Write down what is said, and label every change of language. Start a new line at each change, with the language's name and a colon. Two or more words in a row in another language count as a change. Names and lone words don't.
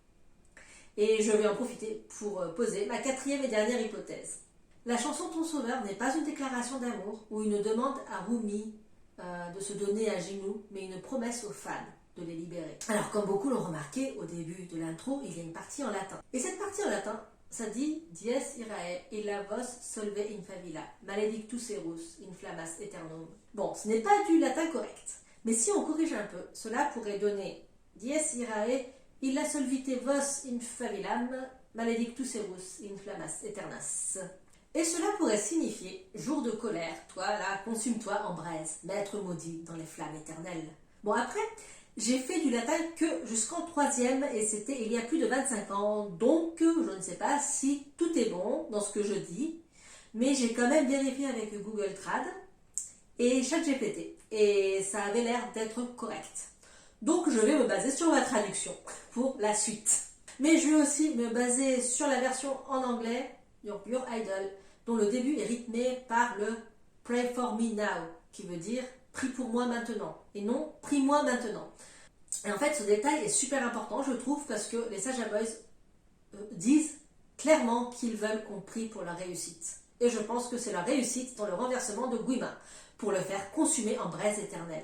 French: Et je vais en profiter pour poser ma 4e et dernière hypothèse. La chanson Ton Sauveur n'est pas une déclaration d'amour ou une demande à Rumi de se donner à Gino, mais une promesse aux fans de les libérer. Alors comme beaucoup l'ont remarqué, au début de l'intro, il y a une partie en latin. Et cette partie en latin, ça dit «
Latin: Dies irae illa vos solve in favilla, maledictus erus in flammas aeternum ».
French: Bon, ce n'est pas du latin correct, mais si on corrige un peu, cela pourrait donner «
Latin: Dies irae illa solvite vos in favillam, maledictus erus in flammas aeternas ».
French: Et cela pourrait signifier « Jour de colère, toi là, consume-toi en braise, maître maudit dans les flammes éternelles ». Bon après, j'ai fait du latin que jusqu'en 3e et c'était il y a plus de 25 ans, donc je ne sais pas si tout est bon dans ce que je dis, mais j'ai quand même vérifié avec Google Trad et ChatGPT et ça avait l'air d'être correct. Donc je vais me baser sur ma traduction pour la suite. Mais je vais aussi me baser sur la version en anglais, Your Idol, dont le début est rythmé par le
English: Pray for me now,
French: qui veut dire prie pour moi maintenant, et non prie-moi maintenant. Et en fait, ce détail est super important, je trouve, parce que les Saja Boys disent clairement qu'ils veulent qu'on prie pour leur réussite. Et je pense que c'est leur réussite dans le renversement de Guima, pour le faire consumer en braise éternelle.